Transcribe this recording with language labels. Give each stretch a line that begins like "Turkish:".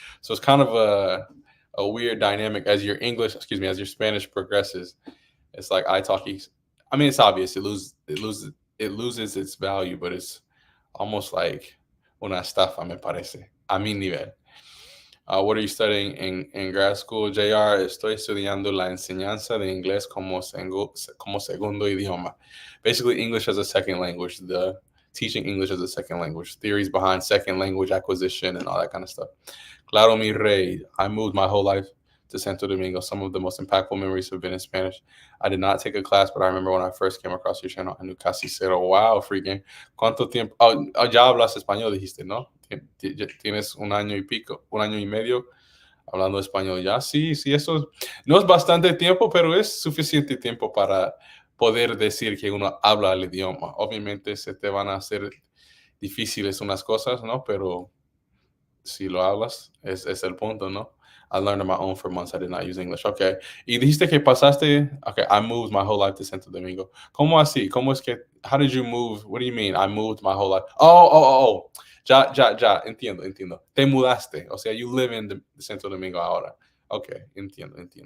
English: So it's kind of a weird dynamic as as your Spanish progresses. It's like iTalki. I mean, it's obvious it loses its value, but it's almost like
Spanish: una estafa, me parece. A mi nivel.
English: What are you studying in grad school, JR?
Spanish: Estoy estudiando la enseñanza de inglés como segundo idioma.
English: Basically, English as a second language, the teaching English as a second language, theories behind second language acquisition and all that kind of stuff.
Spanish: Claro, mi rey.
English: I moved my whole life to Santo Domingo. Some of the most impactful memories have been in Spanish. I did not take a class, but I remember when I first came across your channel, I knew
Spanish: casi cero.
English: Wow, freaking.
Spanish: ¿Cuánto tiempo? Ya hablas español, dijiste, ¿no? Tienes un año y pico, un año y medio hablando español ya. Sí, sí, eso no es bastante tiempo, pero es suficiente tiempo para poder decir que uno habla el idioma. Obviamente se te van a hacer difíciles unas cosas, ¿no? Pero si lo hablas, es el punto, ¿no?
English: I learned on my own for months. I did not use English. Okay.
Spanish: Y dijiste que pasaste.
English: Okay, I moved my whole life to Santo Domingo.
Spanish: ¿Cómo así? ¿Cómo es que?
English: How did you move? What do you mean? I moved my whole life. Oh. Ya.
Spanish: Entiendo. Te mudaste. O sea,
English: you live in the
Spanish: Santo Domingo ahora. Okay, entiendo.